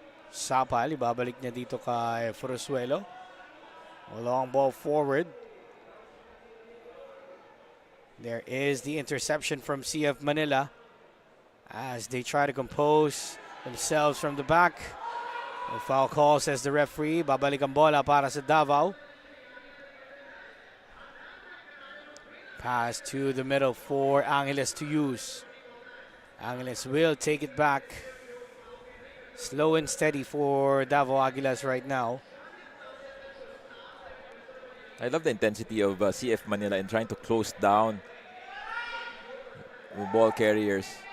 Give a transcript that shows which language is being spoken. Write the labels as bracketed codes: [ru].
[tl] Sapal, ibabalik niya dito kay Forzuelo. [en] A long ball forward. There is the interception from CF Manila as they try to compose themselves from the back. A foul call, says the referee. [tl] Babalik ang bola para sa Davao. [en] Pass to the middle for Angeles to use. Angeles will take it back. Slow and steady for Davao Aguilas right now. I love the intensity of CF Manila in trying to close down the ball carriers.